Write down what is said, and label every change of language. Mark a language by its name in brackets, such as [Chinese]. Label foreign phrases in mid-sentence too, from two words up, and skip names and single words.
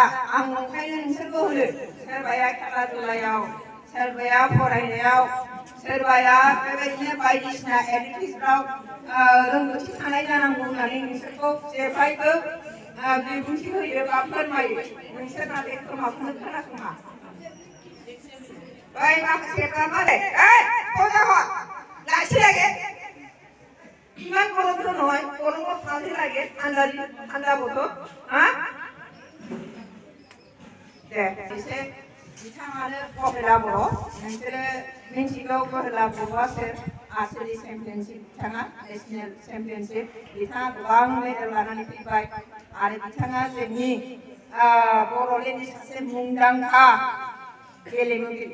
[Bodo] आं ओंखायनो नोंसोरखौ होनो, सोरबाया खेला दुलायाव, सोरबाया फरायनायाव, सोरबाया बेबायदिनो बायदिसिना एक्टिभिटिसफ्राव रोंगौथि थानाय जानांगौ होननानै नोंसोरखौ जेब्लायबो बिबुंथि होयो बा फोरमायो। नोंसोर नाथाय खोमाखौनो खोनासङा। बै माखासेफ्रा मालाय लाखिलागे [Assamese] ইমান গরমটো নহয়, গরমত ভালই লাগে, ঠান্ডা বতৰ। [Bodo] দে এসে बिथाङानो गहेला बर'। नोंसोरो मिन्थिगौ गहेला बर'आ सोर? [English] archery championship. [Bodo] बिथाङा [English] national championship. [Bodo] बिथाङा गोबां मेडेल लानानै फैबाय आरो बिथाङा जोंनि बर'लेण्डनि सासे मुंदांखा गेलेगिरि।